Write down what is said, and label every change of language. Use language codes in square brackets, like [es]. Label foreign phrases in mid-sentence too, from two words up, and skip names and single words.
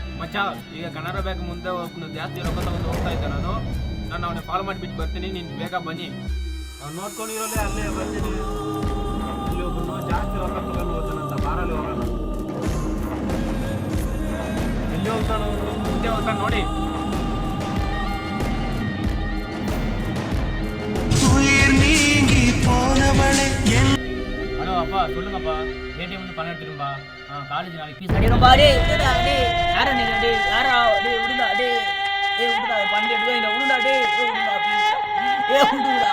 [kn] ಮಚ್ಚಾ ಈಗ ಕನ್ನಡ ಬ್ಯಾಂಕ್ ಮುಂದೆ ಜಾಸ್ತಿ ರೊಕ್ಕ ತಗೊಂಡು ಹೋಗ್ತಾ ಇದ್ದೆ ನಾನು ಅವನಿಗೆ ಕಾಲ್ ಮಾಡಿಬಿಟ್ಟು ಬರ್ತೀನಿ, ನೀನು ಬೇಗ ಬನ್ನಿ. ಅವ್ನು ನೋಡ್ಕೊಂಡಿರೋಲ್ಲೇ ಅಲ್ಲೇ ಬರ್ತೀನಿ. ಇಲ್ಲಿ ಒಬ್ಬನು ಜಾಸ್ತಿ ರೊಕ್ಕ ತಗೊಂಡು ಹೋಗ್ತಾನಂತ, ಬಾರಲ್ಲಿ ಹೋಗೋಣ. ಎಲ್ಲಿ ಹೋಗ್ತಾನೋ ಮುಂದೆ ಹೋಗ್ತಾನೆ ನೋಡಿ. [ta] ஹலோ அப்பா, சொல்லுங்கப்பா. ஏடிஎம் வந்து பணம் எடுத்துரும்பா. காலேஜ் நாளைக்கு ஃபீஸ் அடிரும்பா. டேய் டேய் யாரா நீங்க? டேய் யாரா? டேய் விடுடா. டேய் விடுடா. பணம் எடுத்து இந்த விடுடா. டேய் விடுடா ப்ளீஸ். விடுடா.